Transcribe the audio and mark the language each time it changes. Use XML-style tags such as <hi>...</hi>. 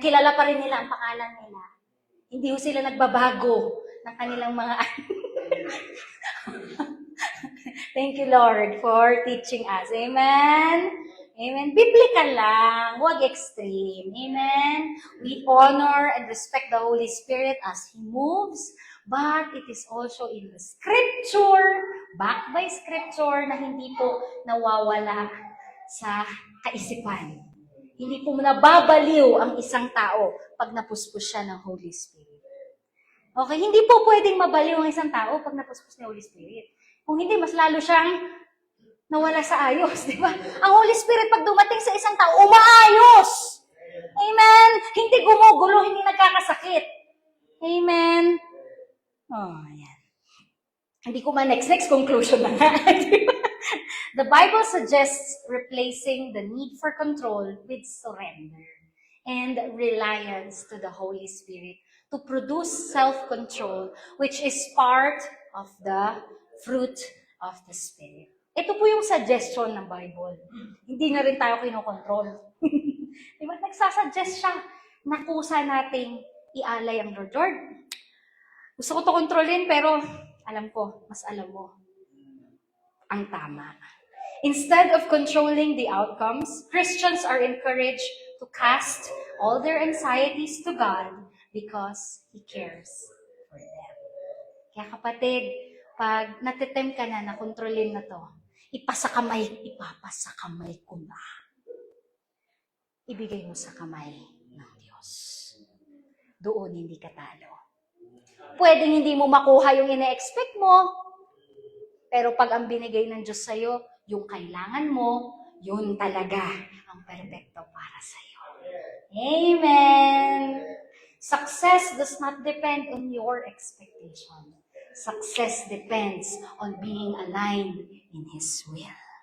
<tl>Kilala pa rin nila ang pangalan nila. Hindi ho sila nagbabago ng kanilang mga...</tl> <en>Thank you, Lord, for teaching us.</en> <tl>Amen. Amen. Biblical lang. Huwag extreme. Amen.</tl> <en>We honor and respect the Holy Spirit as He moves, but it is also in the Scripture, backed by Scripture,</en> <tl>na hindi po nawawala sa kaisipan. Hindi po nababaliw ang isang tao pag napuspos siya ng Holy Spirit. Okay, hindi po pwedeng mabaliw ang isang tao pag napuspos ng Holy Spirit. Kung hindi, mas lalo siyang nawala sa ayos, di ba? Ang Holy Spirit, pag dumating sa isang tao, umaayos! Amen! Hindi gumugulo, hindi nagkakasakit. Amen! Oh, ayan. Hindi ko next conclusion na nga.</tl> <en>The Bible suggests replacing the need for control with surrender and reliance to the Holy Spirit to produce self-control, which is part of the fruit of the Spirit.</en> <tl>Ito po yung suggestion ng Bible. Hindi na rin tayo kinokontrol. Diba? Nagsasuggest siya na kusa nating ialay ang Lord. Lord, gusto ko to kontrolin, pero alam ko, mas alam mo ang tama.</tl> <en>Instead of controlling the outcomes, Christians are encouraged to cast all their anxieties to God because He cares for them.</en> <tl>Kaya kapatid, pag natitem ka na kontrolin na to, ipapasakamay ko na. Ibigay mo sa kamay ng Diyos. Doon hindi ka talo. Pwedeng hindi mo makuha yung ine-expect mo, pero pag ang binigay ng Diyos sa'yo, yung kailangan mo, yun talaga ang perfecto para sa'yo.</tl> <en>Amen! Success does not depend on your expectation. Success depends on being aligned in His will.</en>